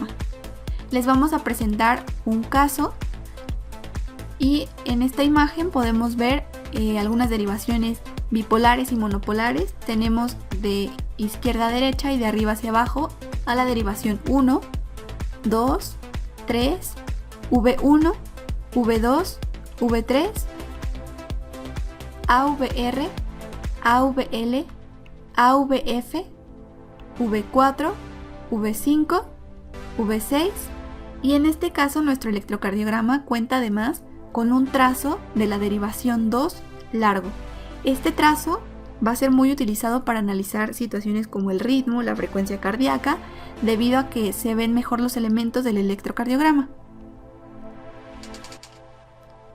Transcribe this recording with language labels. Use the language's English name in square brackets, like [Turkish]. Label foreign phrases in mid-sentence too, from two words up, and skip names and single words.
[Spanish] Les vamos a presentar un caso y en esta imagen podemos ver algunas derivaciones bipolares y monopolares. Tenemos de izquierda a derecha y de arriba hacia abajo a la derivación 1, 2, 3, V1, V2, V3, AVR, AVL, AVF, V4, V5, V6 y en este caso nuestro electrocardiograma cuenta además con un trazo de la derivación 2 largo. Este trazo va a ser muy utilizado para analizar situaciones como el ritmo, la frecuencia cardíaca, debido a que se ven mejor los elementos del electrocardiograma.